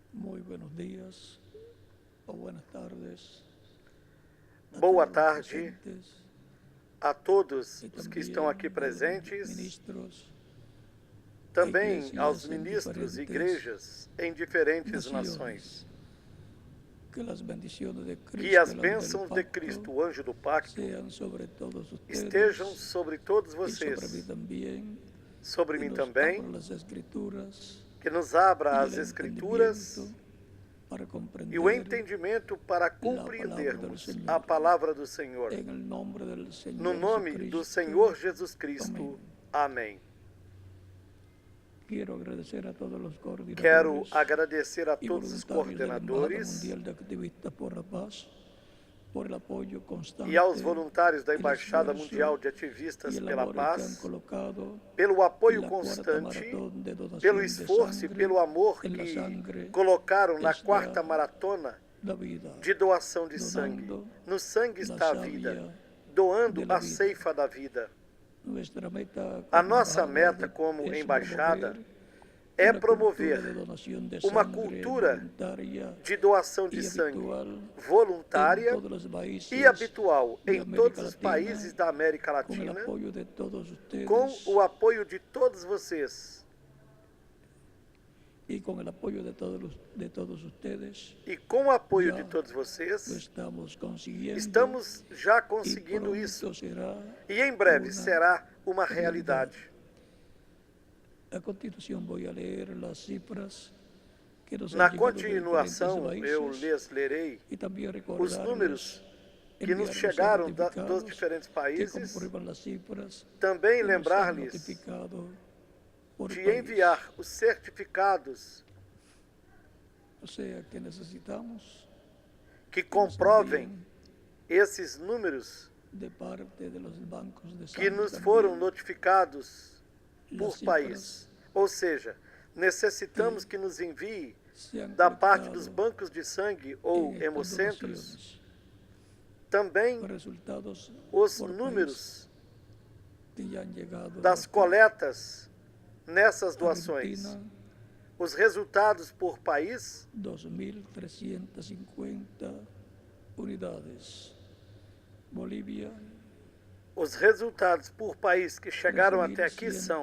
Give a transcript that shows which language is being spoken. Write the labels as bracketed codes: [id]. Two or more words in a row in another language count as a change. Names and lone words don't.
[es] Muy buenos días o buenas tardes a [pt] Boa [es] todos los [pt] tarde [es] presentes a todos y [pt] os que estão aqui [es] también a los presentes, ministros [pt] também aos [es] iglesias en [pt] ministros e [es] diferentes [pt] igrejas em diferentes [es] naciones. [pt] nações. [es] Que las bendiciones de [pt] Que [es] Cristo, [pt] as [es] el ángel del [pt] bênçãos de [es] pacto, [pt] Cristo, o anjo do pacto, [es] sean sobre todos [pt] estejam [es] ustedes [pt] sobre todos [es] y sobre mí [pt] vocês, [es] también, [pt] sobre [es] que [pt] mim [es] nos [pt] também, [es] abra las escrituras [pt] que nos abra [es] y [pt] as [es] el [pt] Escrituras [es] entendimiento para [pt] e o [es] comprender [pt] entendimento para [es] la palabra del [pt] compreendermos [es] Señor. [pt] a palavra do Senhor. [es] En el nombre del [pt] No [es] Señor [pt] nome do [es] Jesucristo. [pt] Senhor Jesus Cristo. Amém. Amém. [es] Quiero agradecer a todos los [pt] Quero [es] coordinadores [pt] agradecer a [es] y [pt] todos os [es] voluntarios de la Embajada [pt] coordenadores [es] Mundial de Activistas por la Paz por el apoyo constante [pt] e aos voluntários da [es] el [pt] Embaixada [es] esfuerzo [pt] Mundial de [es] y [pt] Ativistas [es] el [pt] pela [es] amor que han [pt] Paz, [es] colocado [pt] pelo [es] en [pt] apoio [es] la cuarta [pt] constante, [es] maratón de donación [pt] pelo [es] de [pt] esforço e [es] sangre [pt] pelo amor [es] en la [pt] que [es] sangre [pt] colocaram na [es] está [pt] quarta maratona [es] la vida, [pt] de doação de sangue. [es] donando [pt] No sangue [es] la [pt] está a [es] savia [pt] vida, doando [es] de la [pt] a [es] vida. [pt] ceifa da vida. [es] Nuestra meta [pt] A [es] como [pt] nossa [es] embajada [pt] meta como [es] es [pt] embaixada [es] promover [pt] é [es] una cultura de [pt] promover [es] donación de [pt] uma [es] sangre [pt] cultura [es] voluntaria [pt] de doação de [es] y [pt] sangue [es] habitual en [pt] voluntária [es] todos los países [pt] e habitual [es] de [pt] em [es] América [pt] todos os [es] Latina, [pt] países da América [es] con el [pt] Latina, [es] apoyo de todos ustedes [pt] com o apoio de todos vocês [es] y con el apoyo de todos ustedes. [pt] e com o apoio Já de todos [es] lo [pt] vocês. [es] estamos consiguiendo [pt] Estamos já [es] y [pt] conseguindo [es] pronto [pt] isso [es] será [pt] e em breve [es] una [pt] será uma realidade. [es] A continuación voy a leer las cifras que nos [pt] Na [es] han llegado de diferentes [pt] continuação, eu [es] países [pt] lhes lerei [es] y también [pt] os [es] recordarles [pt] números que nos [es] enviar los [pt] chegaram dos [es] certificados [pt] diferentes [es] que [pt] países, [es] comprueban las cifras [pt] também [es] que nos han [pt] lembrar-lhes [es] notificado por [pt] de [es] país. [pt] enviar os certificados [es] O sea que necesitamos [pt] que [es] que nos [pt] comprovem [es] envíen [pt] esses números [es] de parte de los bancos de [pt] que [es] sangre [pt] nos [es] también [pt] foram notificados [es] las [pt] por [es] cifras [pt] país. Ou seja, necessitamos que nos envie [es] se han [pt] da parte [es] colectado [pt] dos bancos de sangue ou [es] en estas [pt] hemocentros [es] donaciones. [pt] também [es] Los resultados [pt] os [es] por país [pt] números [es] que ya han llegado [pt] das [es] hasta [pt] coletas nessas doações. [es] Argentina, [pt] Os resultados por país, [es] 2.350 unidades. Bolivia, [pt] os resultados por país que chegaram até aqui são